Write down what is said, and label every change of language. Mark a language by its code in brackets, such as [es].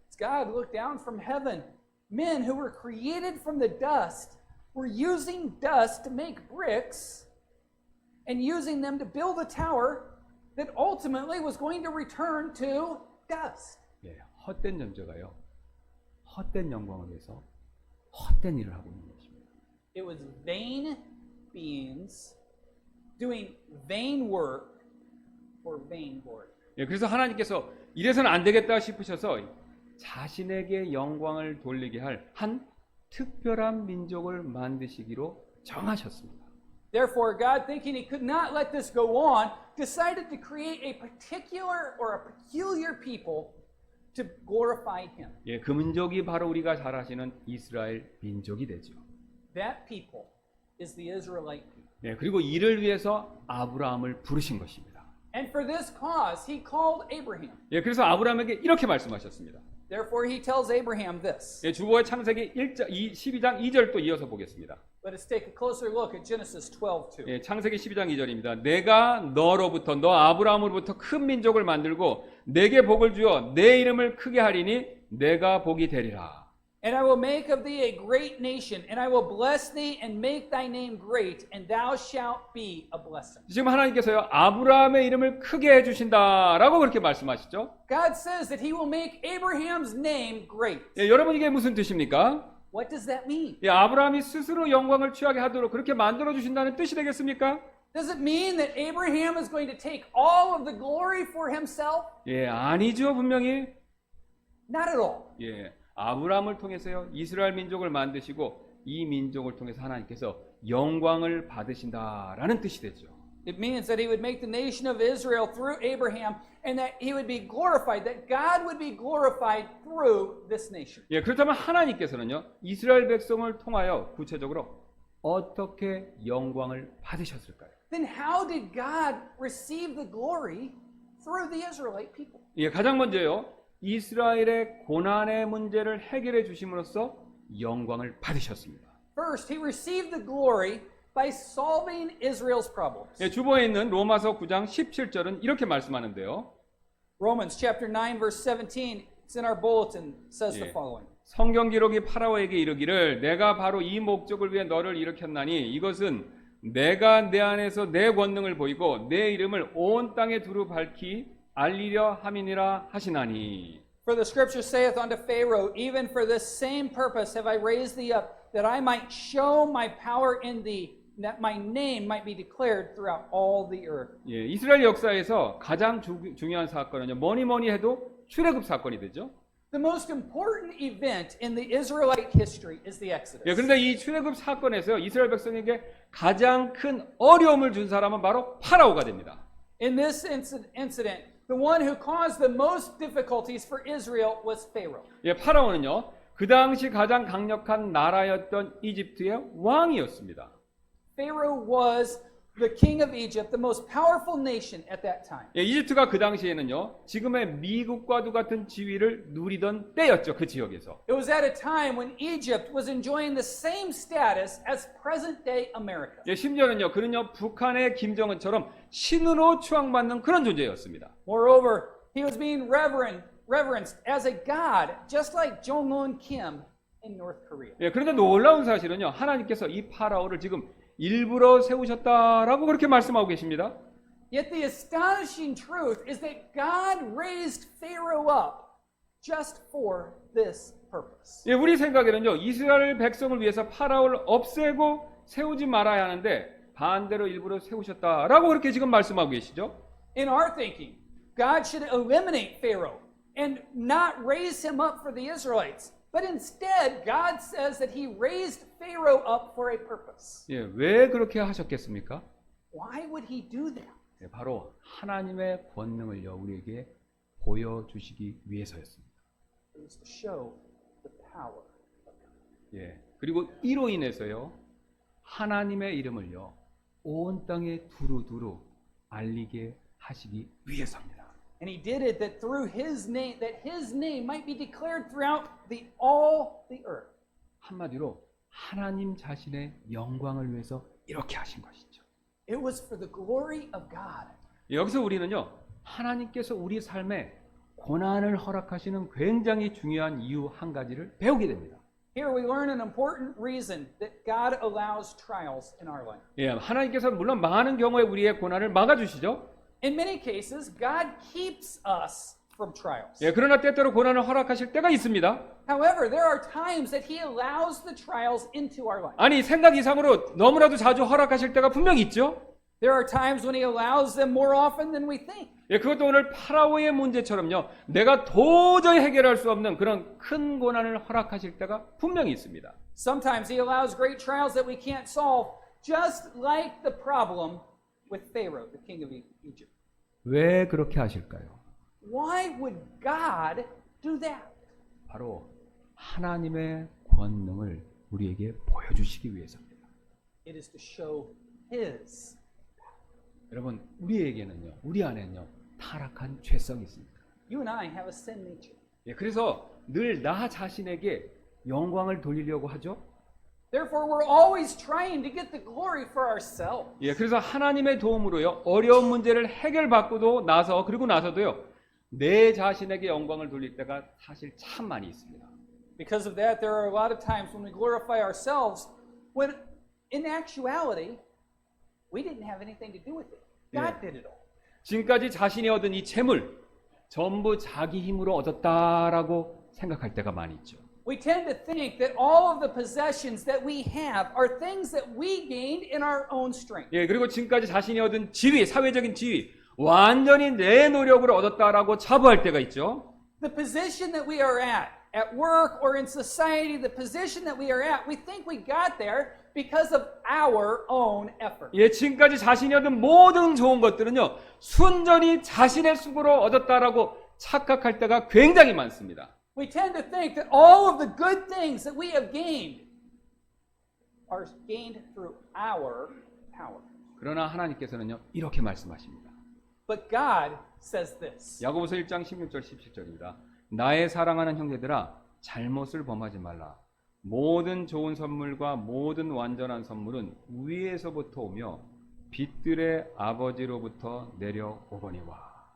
[en] God looked down from heaven. Men who were created from the dust were using dust to make bricks and using them to build a tower that ultimately was going to return to dust. [ko] 예, 헛된 존재가요 헛된 영광을 위해서 헛된 일을 하고 있는 것입니다. [en] It was vain beings doing vain work for vain glory. [ko] 예, 그래서 하나님께서 이래서는 안 되겠다 싶으셔서 자신에게 영광을 돌리게 할 한 특별한 민족을 만드시기로 정하셨습니다. [en] Therefore, God, thinking He could not let this go on, decided to create a particular or a peculiar people to glorify Him. [ko] 예, 그 민족이 바로 우리가 잘 아시는 이스라엘 민족이 되죠. [en] That people is the Israelite people. [ko] 예, 그리고 이를 위해서 아브라함을 부르신 것입니다. [en] And for this cause, He called Abraham. [ko] 예, 그래서 아브라함에게 이렇게 말씀하셨습니다. [en] Therefore, He tells Abraham this. [ko] 예, 주보의 창세기 12장 2절 또 이어서 보겠습니다. [en] Let us take a closer look at Genesis 12:2. [ko] 예, 창세기 12장 2절입니다. 내가 너로부터 너 아브라함으로부터 큰 민족을 만들고 내게 복을 주어 내 이름을 크게 하리니 내가 복이 되리라. [en] And I will make of thee a great nation, and I will bless thee and make thy name great, and thou shalt be a blessing. [ko] 지금 하나님께서요 아브라함의 이름을 크게 해주신다라고 그렇게 말씀하시죠. [en] God says that He will make Abraham's name great. [ko] 예, 여러분 이게 무슨 뜻입니까? [en] What does that mean? [ko] 예, 아브라함이 스스로 영광을 취하게 하도록 그렇게 만들어 주신다는 뜻이 되겠습니까? [en] Does it mean that Abraham is going to take all of the glory for himself? [ko] 예, 아니죠, 분명히. [en] Not at all. [ko] 예, 아브라함을 통해서요, 이스라엘 민족을 만드시고 이 민족을 통해서 하나님께서 영광을 받으신다라는 뜻이 되죠. [en] It means that he would make the nation of Israel through Abraham and that he would be glorified, that God would be glorified through this nation. [ko] 예, 그렇다면 하나님께서는요, 이스라엘 백성을 통하여 구체적으로 어떻게 영광을 받으셨을까요? [en] Then how did God receive the glory through the Israelite people? [ko] 예, 가장 먼저요, 이스라엘의 고난의 문제를 해결해 주심으로써 영광을 받으셨습니다. [en] First, he received the glory by solving Israel's problems. [ko] 예, 주보에 있는 로마서 9장 17절은 이렇게 말씀하는데요. [en] Romans chapter 9 verse 17, it's in our bulletin, says the 예. following. [ko] 성경 기록이 파라오에게 이르기를 내가 바로 이 목적을 위해 너를 일으켰나니 이것은 내가 내 안에서 내 권능을 보이고 내 이름을 온 땅에 두루 밝히 알리려 함이니라 하시나니. [en] For the scripture saith unto Pharaoh, even for this same purpose have I raised thee up, that I might show my power in thee, that my name might be declared throughout all the earth. [ko] 예, 이스라엘 역사에서 가장 중요한 사건은요, 뭐니 해도 출애굽 사건이 되죠. [en] The most important event in the Israelite history is the Exodus. [ko] 예, 그런데 이 출애굽 사건에서 이스라엘 백성에게 가장 큰 어려움을 준 사람은 바로 파라오가 됩니다. [en] In this incident, the one who caused the most difficulties for Israel was Pharaoh. [ko] 예, 파라오는요, 그 당시 가장 강력한 나라였던 이집트의 왕이었습니다. [en] Pharaoh was the king of Egypt, the most powerful nation at that time. [ko] 예, 이집트가 그 당시에는요, 지금의 미국과도 같은 지위를 누리던 때였죠, 그 지역에서. [en] It was at a time when Egypt was enjoying the same status as present-day America. [ko] 예, 심지어는요, 그는요, 북한의 김정은처럼 신으로 추앙받는 그런 존재였습니다. [en] Moreover, he was being reverenced as a god, just like Jong-un Kim in North Korea. [ko] 예, 그런데 놀라운 사실은요, 하나님께서 이 파라오를 지금 일부러 세우셨다라고 그렇게 말씀하고 계십니다. [en] Yet the astonishing truth is that God raised Pharaoh up just for this purpose. [ko] 예, 우리 생각에는요, 이스라엘 백성을 위해서 파라오를 없애고 세우지 말아야 하는데 반대로 일부러 세우셨다라고 그렇게 지금 말씀하고 계시죠. [en] In our thinking, God should eliminate Pharaoh and not raise him up for the Israelites. But instead, God says that he raised Pharaoh up for a purpose. [ko] 예, 왜 그렇게 하셨겠습니까? [en] Why would he do that? [ko] 예, 바로 하나님의 권능을요, 우리에게 보여주시기 위해서였습니다. [en] It was to show the power of God. [ko] 예, 그리고 이로 인해서요, 하나님의 이름을요, 온 땅에 두루두루 알리게 하시기 위해서입니다. [en] And he did it that through his name, that his name might be declared throughout all the earth. [ko] 한마디로 하나님 자신의 영광을 위해서 이렇게 하신 것이죠. [en] It was for the glory of God. [ko] 여기서 우리는요, 하나님께서 우리 삶에 고난을 허락하시는 굉장히 중요한 이유 한 가지를 배우게 됩니다. [en] Here we learn an important reason that God allows trials in our life. [ko] 예, 하나님께서 물론 많은 경우에 우리의 고난을 막아주시죠. [en] In many cases, God keeps us from trials. [ko] 예, 그러나 때때로 고난을 허락하실 때가 있습니다. [en] However, there are times that he allows the trials into our life. [ko] 아니, 생각 이상으로 너무나도 자주 허락하실 때가 분명히 있죠. [en] There are times when he allows them more often than we think. [ko] 예, 그것도 오늘 파라오의 문제처럼요, 내가 도저히 해결할 수 없는 그런 큰 고난을 허락하실 때가 분명히 있습니다. [en] Sometimes he allows great trials that we can't solve, just like the problem with Pharaoh, the king of Egypt. [ko] 왜 그렇게 하실까요? [en] Why would God do that? [ko] 바로 하나님의 권능을 우리에게 보여주시기 위해서입니다. [en] It is to show his. [ko] 여러분, 우리에게는요, 우리 안에는요, 타락한 죄성이 있습니다. [en] You and I have a sin nature. [ko] 예, 그래서 늘 나 자신에게 영광을 돌리려고 하죠. [en] Therefore, we're always trying to get the glory for ourselves. [ko] 예, 그래서 하나님의 도움으로요, 어려운 문제를 해결받고도 그리고 나서도요, 내 자신에게 영광을 돌릴 때가 사실 참 많이 있습니다. [en] Because of that, there are a lot of times when we glorify ourselves, when in actuality, we didn't have anything to do with it. God did it all. [ko] 지금까지 자신이 얻은 이 재물, 전부 자기 힘으로 얻었다라고 생각할 때가 많이 있죠. [en] We tend to think that all of the possessions that we have are things that we gained in our own strength. [ko] 예, 그리고 지금까지 자신이 얻은 지위, 사회적인 지위, 완전히 내 노력으로 얻었다라고 자부할 때가 있죠. [en] The position that we are at work or in society, the position that we are at, we think we got there because of our own effort. [ko] 예, 지금까지 자신이 얻은 모든 좋은 것들은요, 순전히 자신의 수고로 얻었다라고 착각할 때가 굉장히 많습니다. [en] We tend to think that all of the good things that we have gained are gained through our power. [ko] 그러나 하나님께서는요, 이렇게 말씀하십니다. [en] But God says this. [ko] 야고보서 1장 16절 17절입니다. 나의 사랑하는 형제들아, 잘못을 범하지 말라. 모든 좋은 선물과 모든 완전한 선물은 위에서부터 오며 빛들의 아버지로부터 내려오거니와.